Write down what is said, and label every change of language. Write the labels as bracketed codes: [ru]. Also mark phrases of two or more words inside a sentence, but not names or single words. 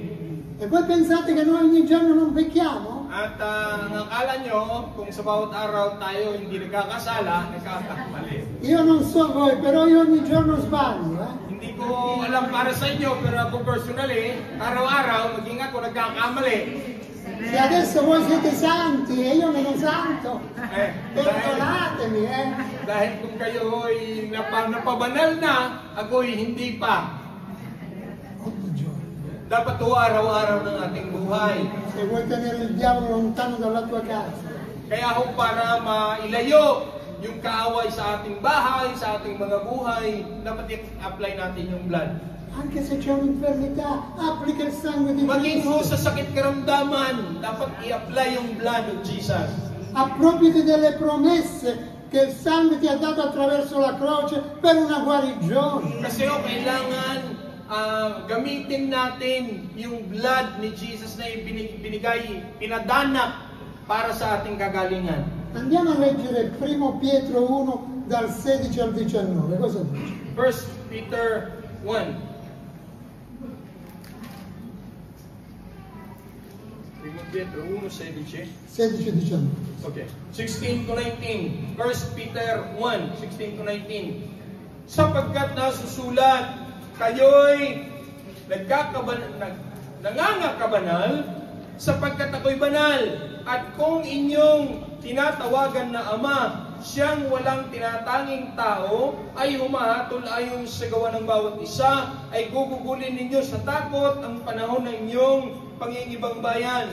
[it] E voi pensate che noi ogni giorno non pecchiamo? [tl] At ang akala nyo, kung sa bawat araw tayo hindi nagkakasala, nagkakamali. [it] Io non so voi, però io ogni giorno sbaglio, [tl] Hindi ko alam para sa inyo, pero ako personally, araw-araw, maging ako nagkakamali. [it] Se adesso voi siete santi e io meno santo, perdonatemi, [tl] Dahil kung kayo ay napabanal na, ako'y hindi pa. [it] Ogni giorno. [tl] Dapat to araw-araw ng ating buhay. [it] Se vuoi tenere il diavolo lontano dalla tua casa, [tl] Kaya ho para mailayo yung kaaway sa ating bahay, sa ating mga buhay, dapat i-apply natin yung blood. [it] anche se c'è un'infermità, applica il sangue di [tl] Maging ho [it] Cristo. [tl] sa sakit karamdaman, dapat i-apply yung [en] blood of Jesus. [it] Appropriati delle promesse che il sangue ti ha dato attraverso la croce per una guarigione. [tl] Kasi kailangan gamitin natin yung blood ni Jesus na ibinigay, pinadanak para sa ating kagalingan. [it] Andiamo a leggere 1 Pietro 1 dal 16 al 19. Cosa dice? 1 Peter 1. 1 Pietro 1, 16. 16-19. [en] Okay. 16 to 19. 1 Peter 1, 16 to 19. [tl] Sapagkat nasusulat, kayo'y nangangakabanal sapagkat ako'y banal. At kung inyong tinatawagan na Ama, siyang walang tinatanging tao, ay humahatol ayon sa gawa ng bawat isa, ay gugugulin ninyo sa takot ang panahon ng inyong pangingibang bayan.